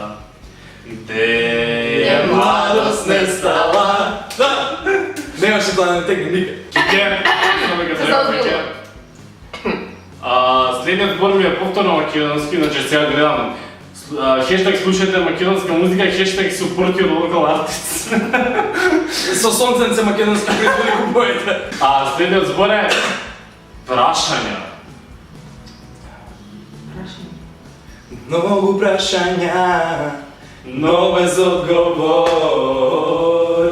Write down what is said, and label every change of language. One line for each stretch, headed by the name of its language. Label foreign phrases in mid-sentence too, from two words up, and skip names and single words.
Macedonian: Де е младост не стала? Немаше тоа да не тегне никак. Кике, само дека треба кике. Следниот збор ми е повторно македонски, значи сега гледам. Хештаг слушајте македонска музика, хештаг
English: support your local artists.
Macedonian: Со сонценце македонски производи го боите. Следниот збор е прашања. Многу прашања, но без одговор.